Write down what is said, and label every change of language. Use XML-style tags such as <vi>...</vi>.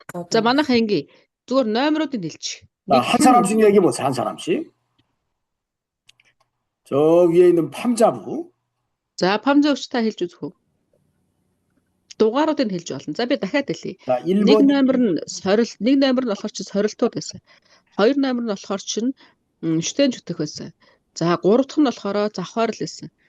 <mn>За манайхаа ингээ зүгээр номеруудыг хэлчих.</mn> <ko>한 사람씩 얘기해 보세요. 한 사람씩. 저 위에 있는 팜자부.</ko> <mn>За памзавчтай хэлж үзэх үү? Дугааруудыг хэлж болно. За би дахиад хэлье. Нэг номер нь сорилт, нэг номер нь болохоор чи сорилтууд байсан. Хоёр номер нь болохоор чин шүтэн зүтэх байсан. За гурав дахь нь болохоор завхаарл байсан.</mn>